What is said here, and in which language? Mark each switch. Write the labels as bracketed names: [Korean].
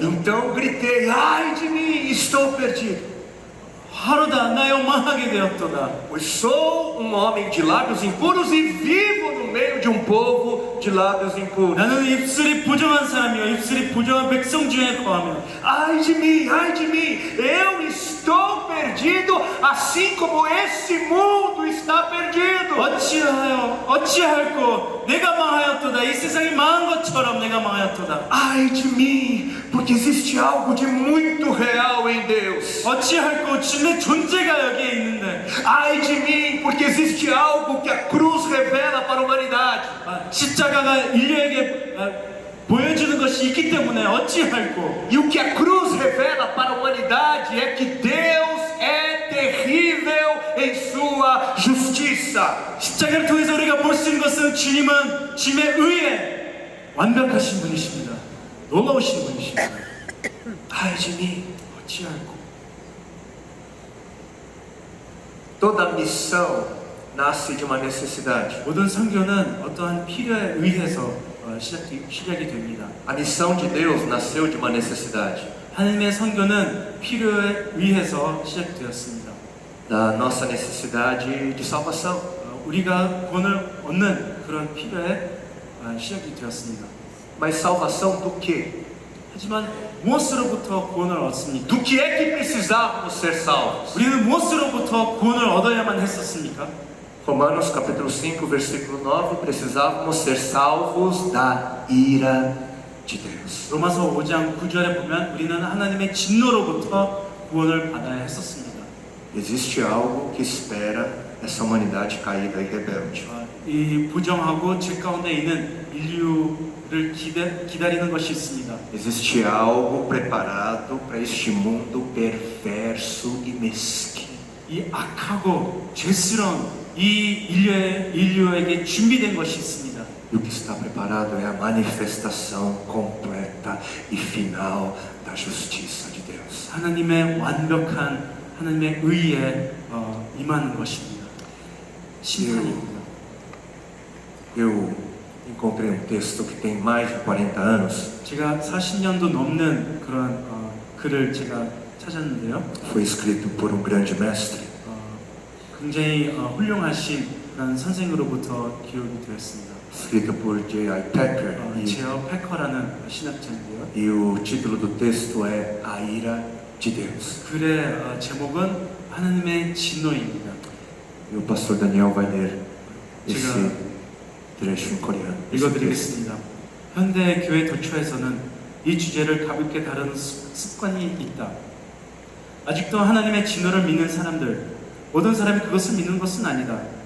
[Portuguese] Então gritei, ai de mim, estou perdido. [Korean] 하루다 나여 망하게 되었도다. [Portuguese] Pois sou um homem de lábios impuros e vivo no meio de um povo de lábios impuros. [Korean] 나는 입술이 부정한 사람이요 입술이 부정한 백성 중에 거하며 [Portuguese] Ai de mim, eu estou perdido, assim como esse mundo está perdido. [Korean] 어찌할꼬 내가 망하였도다. 이 세상이 망한 것처럼 내가 망하였도다. [Portuguese] Ai de mim, porque existe algo de muito real em Deus. [Korean] 어찌할꼬 주님의 존재가 여기에 있는데 [Portuguese] Ai de mim, porque existe algo que a cruz revela para a humanidade. [Korean] 십자가가 인류에게 보여주는 것이 있기 때문에 어찌할꼬. [Portuguese] E o que a cruz revela para a humanidade é que Deus é terrível em sua justiça. [Korean] 십자가를 통해서 우리가 볼 수 있는 것은 주님은 주님의 의에 완벽하신 분이십니다. 놀라우신 분이십니다. [Portuguese] Ai de mim. [Korean] 어찌할꼬. [Portuguese] Toda missão nasce de uma necessidade. [Korean] 모든 선교는 어떠한 필요에 의해서 시작이 됩니다. [Portuguese] A missão de Deus nasceu de uma necessidade. [Korean] 하나님의 선교는 필요에 의해서 시작되었습니다. [Portuguese] Da nossa necessidade de salvação. [Korean] 우리가 구원을 얻는 그런 필요에 시작이 되었습니다. [Portuguese] Mas salvação do quê? [Korean] 하지만 무엇으로부터 구원을 얻습니까? [Portuguese] Do que é que precisávamos ser salvos? [Korean] 우리는 무엇으로부터 구원을 얻어야만 했었습니까? [Portuguese] Romanos capítulo 5, versículo 9, precisávamos ser salvos da ira de Deus. [Korean] 로마서 5장 9절에 보면 우리는 하나님의 진노로부터 구원을 받아야 했었습니다. [Portuguese] Existe algo que espera essa humanidade caída e rebelde. [Korean] 이 부정하고 죄 가운데 있는 인류를 기다리는 것이 있습니다. [Portuguese] Existe algo preparado para este mundo perverso e mesquinho. [Korean] 이 악하고 죄스러운 이 인류에게 준비된 것이 있습니다. [Portuguese] E o que está preparado é a manifestação completa e final da justiça de Deus. [Korean] 하나님의 완벽한 하나님의 의에 임하는 것입니다. 심판입니다. [Portuguese] Eu encontrei um texto que tem mais de 40 anos. [Korean] 제가 40년도 넘는 그런 글을 제가 찾았는데요. [Portuguese] Foi escrito por um grande mestre. [Korean] 굉장히 훌륭하신 그런 선생으로부터 기록이 되었습니다. [Portuguese] Escrito por J.I. Packer. [Korean] 제어 패커라는 신학자인데요. [Portuguese] E o título do texto é A Ira de Deus. [Korean] 글의 제목은 하나님의 진노입니다. [Portuguese] E o pastor Daniel vai ler esse [Korean] 제가 [Portuguese] trecho em coreano. [Korean] 읽어드리겠습니다. 현대 교회 도처에서는 이 주제를 가볍게 다루는 습관이 있다. 아직도 하나님의 진노를 믿는 사람들, 모든 사람이 그것을 믿는 것은 아니다.